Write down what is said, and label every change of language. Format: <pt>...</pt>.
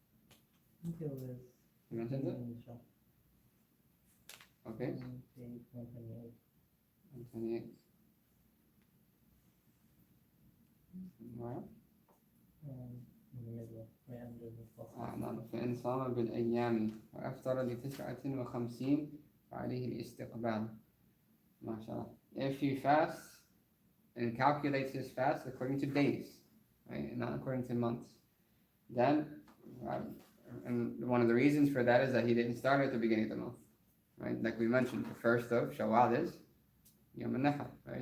<en>I think it was. You mentioned it? Okay, 128. 128. Wow. In the middle, right under the full.</en> <ar>نعم فإن صام بالأيام وأفطر ل59 فعليه الاستقبال. ما شاء الله.</ar> <en>If he fasts and calculates his fast according to days, right, and not according to months, then, and one of the reasons for that is that he didn't start at the beginning of the month, right? Like we mentioned, the first of Shawwal is Yom al-Nahr, right?</en>